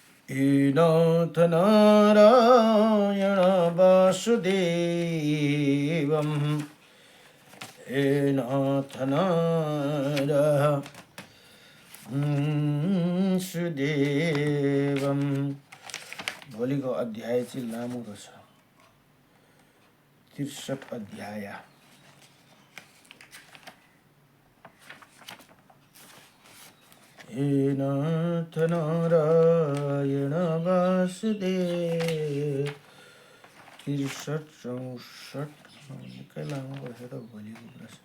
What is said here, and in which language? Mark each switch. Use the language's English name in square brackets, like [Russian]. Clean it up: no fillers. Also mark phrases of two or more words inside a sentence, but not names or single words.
[Sanskrit] हे नाथ नारायण वासुदेवं हे नाथ नारायण सुदेवं। [Nepali] भोलिको अध्याय चाहिँ लामो रहेछ, 63 अध्याय। [Sanskrit] हे नाथ नारायण वासुदेव [Nepali] 63-64 निकै लामो रहेछ त भोलिको कुरा।